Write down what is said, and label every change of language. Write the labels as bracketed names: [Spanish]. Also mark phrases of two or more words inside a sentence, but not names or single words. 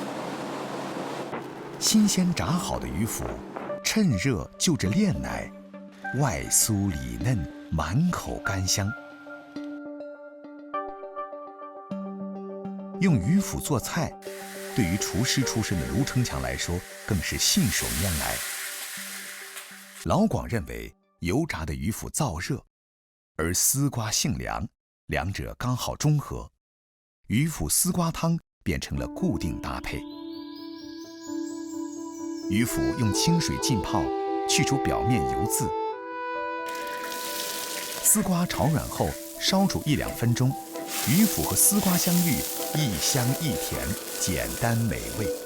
[Chinese] 新鮮炸好的魚腐，趁熱就着煉奶，外酥裡嫩，滿口甘香。用魚腐做菜，對於廚師出身的盧成強來說，更是信手拈來。老廣認為，油炸的魚腐燥熱，而丝瓜性凉，两者刚好中和，鱼腐丝瓜汤变成了固定搭配。鱼腐用清水浸泡，去除表面油渍。丝瓜炒软后，烧煮1-2分钟，鱼腐和丝瓜相遇，一香一甜，简单美味。